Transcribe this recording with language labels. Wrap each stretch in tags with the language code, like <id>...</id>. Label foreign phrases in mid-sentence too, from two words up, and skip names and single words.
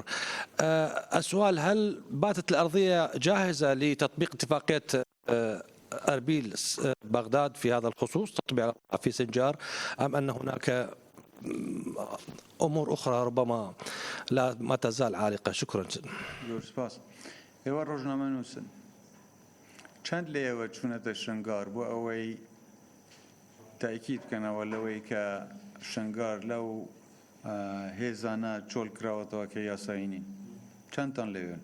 <ar>السؤال: هل باتت الأرضية جاهزة لتطبيق اتفاقية أربيل بغداد في هذا الخصوص، تطبيق في سنجار، أم أن هناك أمور أخرى ربما ما تزال عالقة؟ شكرا.</ar> <ckb>سپاس. ئێوە ڕۆژنامە نووسن. چەند لە ئێوە چوونەتە شنگار بۆ ئەوەی تاکید بکەنەوە لەوەی کە شنگار لەو هێزانە چۆل کراوەتەوە کە یاسایی نین؟ چەندتان لەوێن؟</ckb>